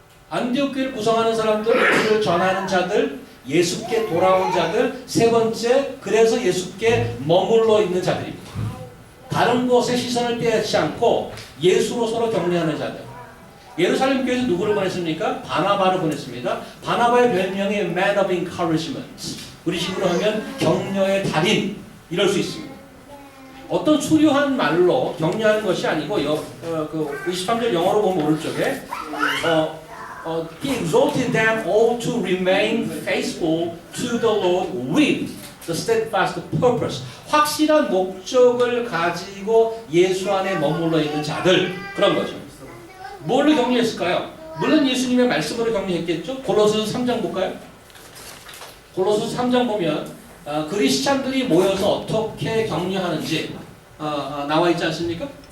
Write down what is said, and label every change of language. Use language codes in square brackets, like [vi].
[ko] 안디옥 교회를 구성하는 사람들, 예수를 전하는 자들, 예수께 돌아온 자들, 세 번째 그래서 예수께 머물러 있는 자들입니다. 다른 곳에 시선을 빼앗지 않고 예수로 서로 격려하는 자들. 예루살렘 교회에서 누구를 보냈습니까? 바나바를 보냈습니다. 바나바의 별명이 [en] Man of Encouragement. [ko] 우리 식으로 하면 격려의 달인 이럴 수 있습니다. 어떤 수려한 말로 격려하는 것이 아니고 그 23절 영어로 보면 오른쪽에 [en] He exalted them all to remain faithful to the Lord with the steadfast purpose. [ko] 확실한 목적을 가지고 예수 안에 머물러 있는 자들 그런 거죠. 뭘로 격려했을까요? 물론 예수님의 말씀으로 격려했겠죠. 골로새서 3장 볼까요? 골로새서 3장 보면 그리스찬들이 모여서 어떻게 격려하는지 나와 있지 않습니까?